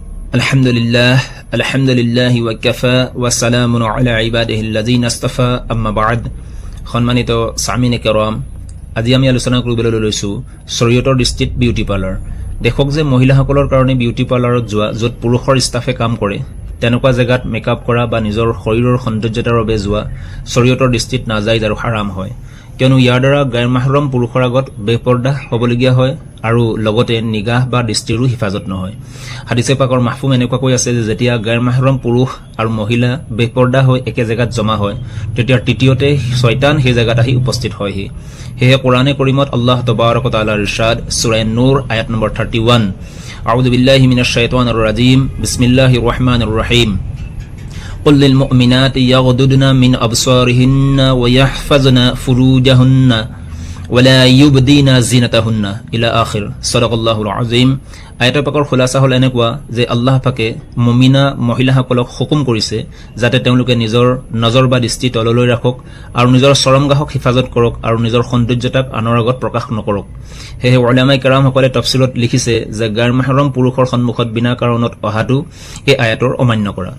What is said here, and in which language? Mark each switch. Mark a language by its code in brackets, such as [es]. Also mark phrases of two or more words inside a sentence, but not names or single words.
[ar] الحمد لله وكفى وسلام على عباده الذين اصطفى أما بعد. [as] সম্মানিত সামিনে কেৰাম, আজি আমি আলোচনা কৰিবলৈ লৈছোঁ শৰীয়তৰ দৃষ্টিত [en] beauty parlour. [as] দেখক যে মহিলাসকলৰ কাৰণে [en] beauty parlour [as] যোৱা, য'ত পুৰুষৰ ষ্টাফে কাম কৰে, তেনেকুৱা জেগাত মেকআপ কৰা বা নিজৰ শৰীৰৰ সৌন্দৰ্যতাৰ বাবে যোৱা শৰীয়তৰ দৃষ্টিত নাজাইজ আৰু হাৰাম হয়, কিয়নো ইয়াৰ দ্বাৰা গাইৰ মাহৰম পুৰুষৰ আগত বেপৰ্দা হ'বলগীয়া হয় আৰু লগতে নিগাহ বা দৃষ্টিৰো হিফাজত নহয়। হাদিছে পাকৰ মাহফুম এনেকুৱাকৈ আছে যে যেতিয়া গাইৰ মাহৰম পুৰুষ আৰু মহিলা বেপৰ্দা হৈ একে জেগাত জমা হয়, তেতিয়া তৃতীয়তে শয়তান সেই জেগাত আহি উপস্থিত হয়হি। সেয়ে কোৰানে কৰিমত [ar] الله تبارك وتعالى [as] ইৰশাদ, সূৰা নূৰ আয়াত নম্বৰ 31, [ar] أعوذ بالله من الشيطان الرجيم، بسم الله الرحمن الرحيم. قل للمؤمنات يغضضن من أبصارهن ويحفظن فروجهن ولا يبدين زينتهن إلى آخر صدق الله العظيم। [as] আয়াতৰ পাকৰ খুলাসা হ'ল এনেকুৱা যে আল্লাহ পাকে মুমিনা মহিলাসকলক হুকুম কৰিছে যাতে তেওঁলোকে নিজৰ নজৰ বা দৃষ্টি তললৈ ৰাখক আৰু নিজৰ চৰমগাহক হিফাজত কৰক আৰু নিজৰ সৌন্দৰ্যতাক আনৰ আগত প্ৰকাশ নকৰক। সেয়ে উলামায়ে কেৰামসকলে তফছিলত লিখিছে যে গাইৰ মাহৰম পুৰুষৰ সন্মুখত বিনা কাৰণত অহাটো এই আয়াতৰ অমান্য কৰা।